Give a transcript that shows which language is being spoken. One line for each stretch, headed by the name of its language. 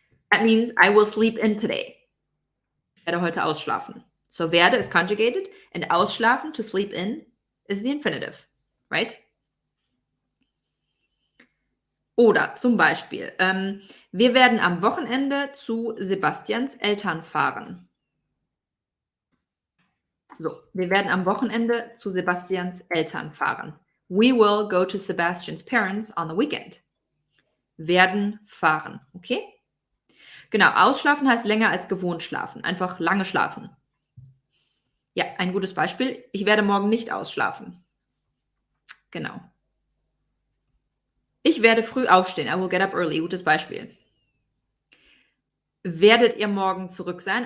English: That means I will sleep in today.
German: Ich werde heute ausschlafen.
English: So werde is conjugated and ausschlafen, to sleep in, is the infinitive, right?
German: Oder zum Beispiel, wir werden am Wochenende zu Sebastians Eltern fahren. So, wir werden am Wochenende zu Sebastians Eltern fahren.
English: We will go to Sebastian's parents on the weekend.
German: Werden fahren, okay? Genau, ausschlafen heißt länger als gewohnt schlafen. Einfach lange schlafen. Ja, ein gutes Beispiel. Ich werde morgen nicht ausschlafen. Genau. Ich werde früh aufstehen.
English: I will get up early.
German: Gutes Beispiel. Werdet ihr morgen zurück sein?